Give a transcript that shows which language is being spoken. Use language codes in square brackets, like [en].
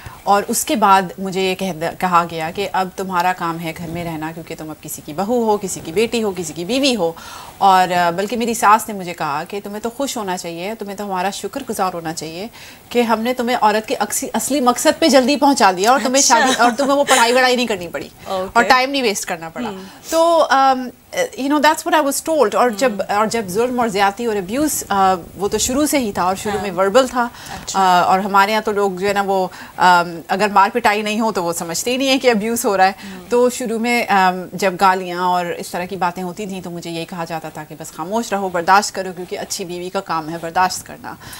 [ur] اور اس کے بعد مجھے یہ کہا گیا کہ اب تمہارا کام ہے گھر میں رہنا, کیونکہ تم اب کسی کی بہو ہو, کسی کی بیٹی ہو, کسی کی بیوی ہو. اور بلکہ میری ساس نے مجھے کہا کہ تمہیں تو خوش ہونا چاہیے, تمہیں تو ہمارا شکر گزار ہونا چاہیے کہ ہم نے تمہیں عورت کے اصلی مقصد پہ جلدی پہنچا دیا اور تمہیں شادی اور تمہیں وہ پڑھائی وڑھائی نہیں کرنی پڑی اور ٹائم نہیں ویسٹ کرنا پڑا. [en] تو that's what I was told. [ur] اور جب ظلم اور زیادتی اور ابیوز وہ تو شروع سے ہی تھا, اور شروع میں وربل تھا. اور ہمارے یہاں تو لوگ جو ہے نا وہ اگر مار پٹائی نہیں ہو تو وہ سمجھتے ہی نہیں ہے کہ ابیوز ہو رہا ہے. تو شروع میں جب گالیاں اور اس طرح کی باتیں ہوتی تھیں تو مجھے یہی کہا جاتا تھا کہ بس خاموش رہو, برداشت کرو, کیونکہ اچھی بیوی کا کام ہے برداشت کرنا.